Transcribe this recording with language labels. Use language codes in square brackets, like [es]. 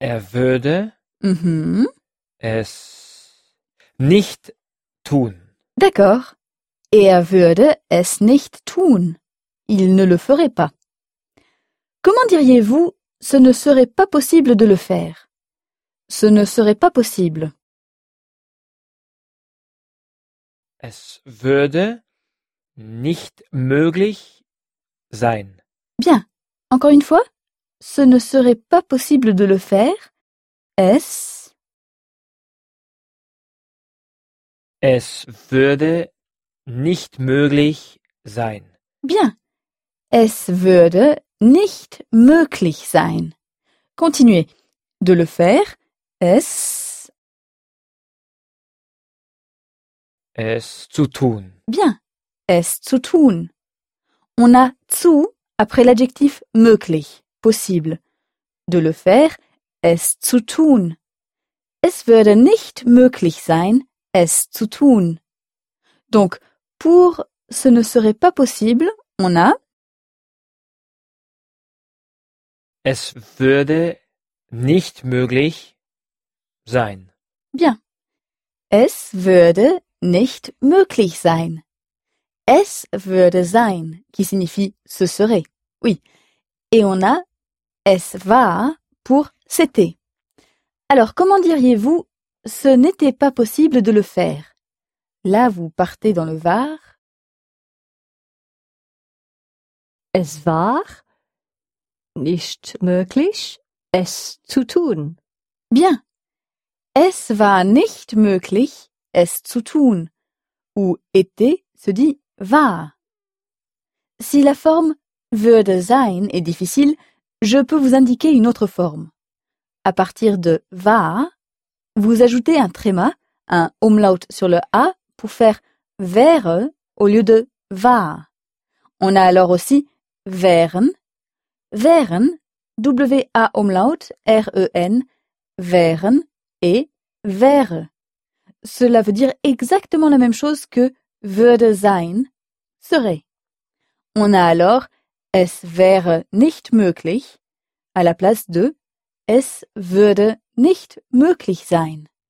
[de] Er würde es nicht tun. D'accord. Er würde es nicht tun. [fr] Il ne le ferait pas. Comment diriez-vous « ce ne serait pas possible de le faire »? Ce ne serait pas possible. [de] Es würde nicht möglich sein. [fr] Bien. Encore une fois. Ce ne serait pas possible de le faire. [de] Es. Es würde nicht möglich sein. [fr] Bien. [de] Es würde nicht möglich sein. [fr] Continuez. De le faire. Es. [de] Es zu tun. Bien. Es zu tun. [fr] On a zu après l'adjectif möglich. Possible. De le faire, [de] es zu tun. Es würde nicht möglich sein, es zu tun. [fr] Donc, pour ce ne serait pas possible, on a... [de] Es würde nicht möglich sein. [fr] Bien. [de] Es würde nicht möglich sein. Es würde sein, [fr] qui signifie ce serait. Oui. Et on a... [de] Es war [fr] pour c'était. Alors, comment diriez-vous « ce n'était pas possible de le faire » ? Là, vous partez dans le Var. [de] Es war nicht möglich, es zu tun. [fr] Bien. [de] Es war nicht möglich, es zu tun. [fr] Ou était se dit war. Si la forme würde sein est difficile, je peux vous indiquer une autre forme. À partir de war, vous ajoutez un tréma, un umlaut sur le a pour faire wäre au lieu de war. On a alors aussi wären. Wären, w-a umlaut, r-e-n, wären et wäre. Cela veut dire exactement la même chose que würde sein, serait. On a alors [de] Es wäre nicht möglich, [fr] à la place de [de] Es würde nicht möglich sein.